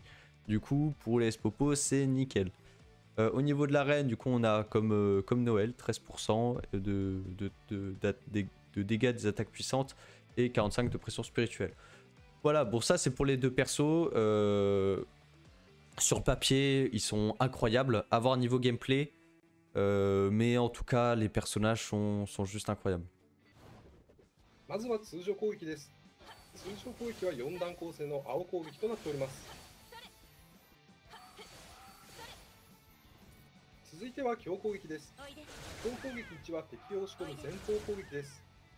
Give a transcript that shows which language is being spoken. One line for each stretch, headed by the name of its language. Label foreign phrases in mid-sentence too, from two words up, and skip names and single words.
French: Du coup pour les S-popo c'est nickel. Au niveau de l'arène du coup on a comme Noël 13% de dégâts des attaques puissantes et 45 de pression spirituelle. Voilà, bon ça c'est pour les deux persos. Sur papier ils sont incroyables, à voir niveau gameplay. Mais en tout cas les personnages sont juste incroyables.
Japanese: まずは通常攻撃です。通常攻撃は4段構成の青攻撃となっております。続いては強攻撃です。強攻撃1は敵を押し込む前方攻撃です。